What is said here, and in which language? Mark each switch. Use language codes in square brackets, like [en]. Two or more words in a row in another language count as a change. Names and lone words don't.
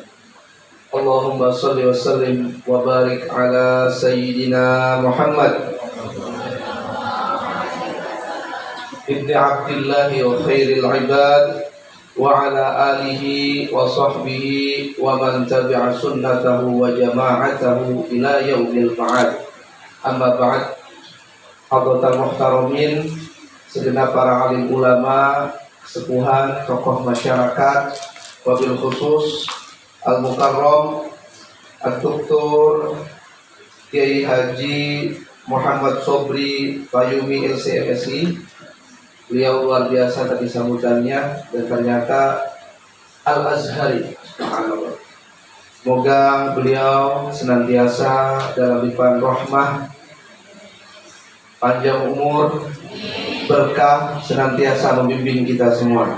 [ar] اللهم صل وسلم وبارك على سيدنا محمد ابن عبد الله وخير العباد وعلى آله وصحبه ومن تبع سنته وجماعته إلى يوم المعاد. أما بعد. حضرات المحترمين, [id] segenap para alim ulama, sepuhan, tokoh masyarakat, [ar] وبالخصوص المكرم الدكتور [id] Kiai Haji Muhammad Sobri Fayumi LCMSI. Beliau luar biasa tadi sambutannya, dan ternyata Al-Azhari. Semoga beliau senantiasa dalam limpahan rahmah, panjang umur, berkah, senantiasa membimbing kita semua.